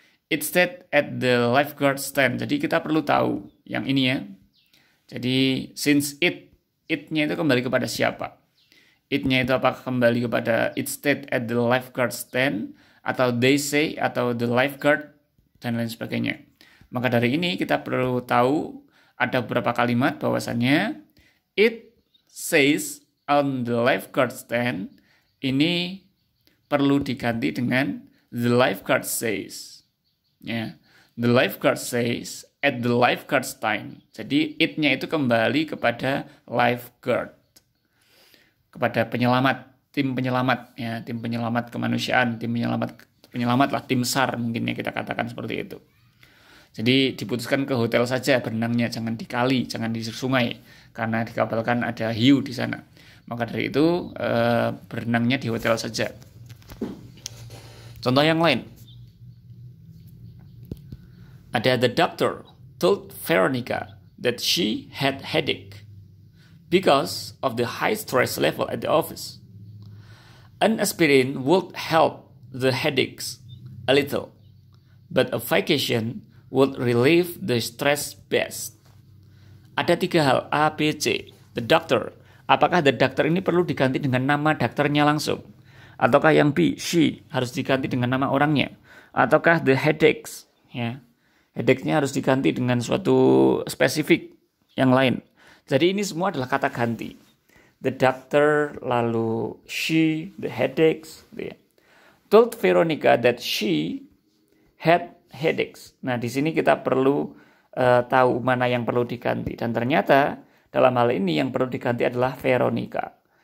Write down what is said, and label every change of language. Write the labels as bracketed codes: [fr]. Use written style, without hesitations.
[en] It said at the lifeguard stand. [id] Jadi kita perlu tahu yang ini ya. Jadi since it-nya itu kembali kepada siapa? It-nya itu apakah kembali kepada [en] it stayed at the lifeguard stand, [id] atau [en] they say, [id] atau the lifeguard, dan lain sebagainya. Maka dari ini kita perlu tahu ada beberapa kalimat bahwasannya [en] it says on the lifeguard stand [id] ini perlu diganti dengan [en] the lifeguard says. Ya, the lifeguard says at the lifeguard stand. [id] Jadi it-nya itu kembali kepada lifeguard, kepada penyelamat, tim penyelamat ya, tim penyelamat kemanusiaan, tim penyelamat lah, tim SAR mungkin ya kita katakan seperti itu. Jadi diputuskan ke hotel saja berenangnya, jangan di kali, jangan di sungai, karena dikabarkan ada hiu di sana. Maka dari itu berenangnya di hotel saja. Contoh yang lain. [en] Ada the doctor told Veronica that she had headache because of the high stress level at the office. An aspirin would help the headaches a little, but a vacation would relieve the stress best. [id] Ada 3 hal, A, B, C. [en] The doctor. [id] Apakah the doctor ini perlu diganti dengan nama dokternya langsung? Ataukah yang B, she, harus diganti dengan nama orangnya? Ataukah the headaches, ya, headache-nya harus diganti dengan suatu spesifik yang lain? Jadi ini semua adalah kata ganti. [en] The doctor, [id] lalu [en] she, the headaches. Ya. Told Veronica that she had headaches. [id] Nah, di sini kita perlu tahu mana yang perlu diganti. Dan ternyata dalam hal ini yang perlu diganti adalah Veronica.